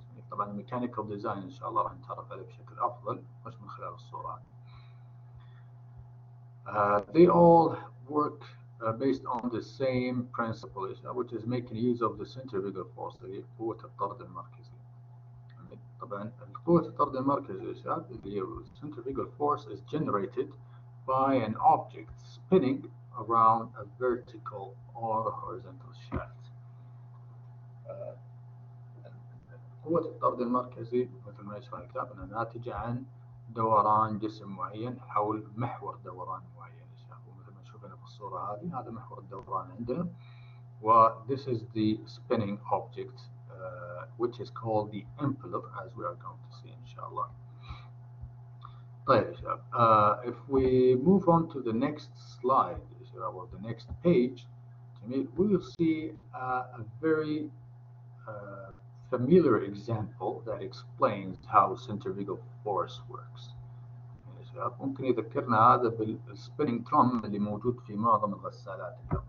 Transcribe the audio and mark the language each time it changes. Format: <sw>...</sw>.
<ar>طبعا الميكانيكال ديزاين إن شاء الله راح نتعرف عليه بشكل أفضل مش من خلال الصورة.</ar> <en>They all work based on the same principle, which is making use of the centrifugal force</en> <ar>اللي هي قوة الطرد المركزي. طبعا قوة الطرد المركزي اللي هي</ar> <en>centrifugal force is generated by an object spinning around a vertical or horizontal shaft.</en> <ar>قوة الطرد المركزي مثل ما يشرح الكتاب أنها ناتجة عن دوران جسم معين حول محور دوران معين. ومثل ما نشوف هنا في الصورة هذه هذا محور الدوران عندنا.</ar> <en>This is the spinning object, which is called the impeller, as we are going to see inshallah. طيب if we move on to the next slide or the next page We will see a very uh, familiar example that explains how centrifugal force works.</en> <ar>يا شباب ممكن يذكرنا هذا بالسبيننج ترم اللي موجود في معظم الغسالات اليوم.</ar>